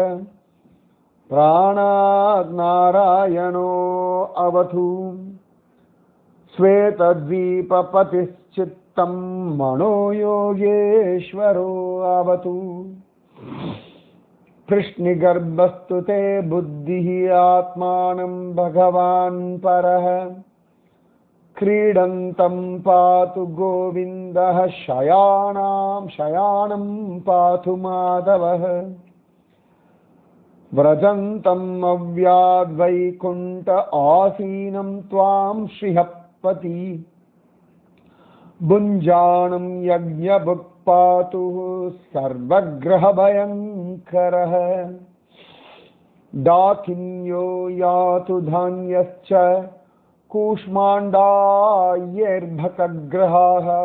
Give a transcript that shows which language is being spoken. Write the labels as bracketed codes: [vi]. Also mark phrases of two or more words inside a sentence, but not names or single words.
[sa] प्राणान् नारायणोऽवतु श्वेतद्वीपपतिश्चित्तं मनो योगेश्वरोऽवतु पृश्निगर्भस्तु ते बुद्धिम् आत्मानं भगवान् परः क्रीडन्तं पातु गोविन्दः शयानं पातु माधवः व्रजन्तम् अव्याद्वैकुण्ठ आसीनं त्वां श्रीहपति भुञ्जानं यज्ञभुक् पातु सर्वग्रहभयङ्करः डाकिन्यो यातु धान्यश्च कूष्माण्डायैर्भकग्रहाः